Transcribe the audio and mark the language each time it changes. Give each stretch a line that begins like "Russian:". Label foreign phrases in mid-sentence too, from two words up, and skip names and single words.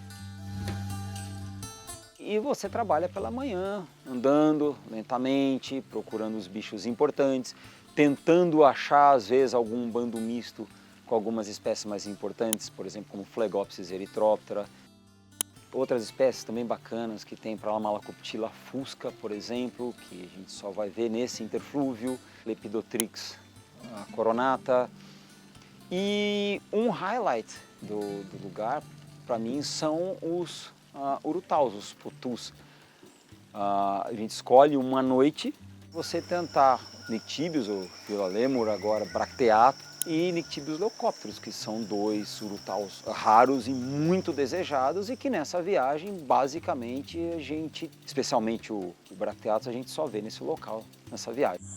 Portuguese: E você trabalha pela manhã, andando lentamente, procurando os bichos importantes, tentando achar, às vezes, algum bando misto com algumas espécies mais importantes, por exemplo, como Phlegopsis erythroptera. Outras espécies também bacanas que tem para lá, Malacoptila fusca, por exemplo, que a gente só vai ver nesse interflúvio, Lepidotrix coronata. E um highlight do lugar, para mim, são os urutaus, os putus. A gente escolhe uma noite, você tentar Nyctibius, ou Vila lemur, agora Bracteato, e Nyctibius leucópteros, que são 2 urutaus raros e muito desejados e que nessa viagem, basicamente, a gente, especialmente o Bracteatus, a gente só vê nesse local, nessa viagem.